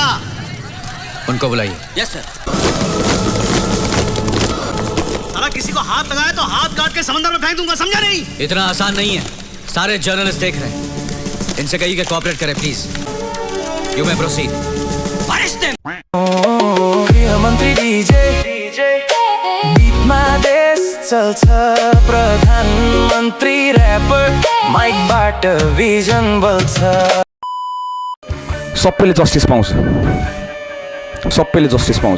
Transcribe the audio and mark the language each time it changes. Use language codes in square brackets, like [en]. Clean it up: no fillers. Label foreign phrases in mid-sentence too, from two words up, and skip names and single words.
[hi] उनको बुलाइए। [en] yes sir. [hi] साला किसी को हाथ लगाया तो हाथ काट के समंदर में फेंक दूंगा, समझा नहीं? इतना आसान नहीं है, सारे जर्नलिस्ट देख रहे हैं। इनसे कहिए कि कोऑपरेट करें प्लीज। [en] you may proceed. arrest them. [ne] गृहमन्त्री डीजे बीटमा देश चल्छ, प्रधानमन्त्री र्यापर माइकबाट भिजन बल्छ। सबैले जस्टिस पाउँछ, सबैले जस्टिस पाउँछ।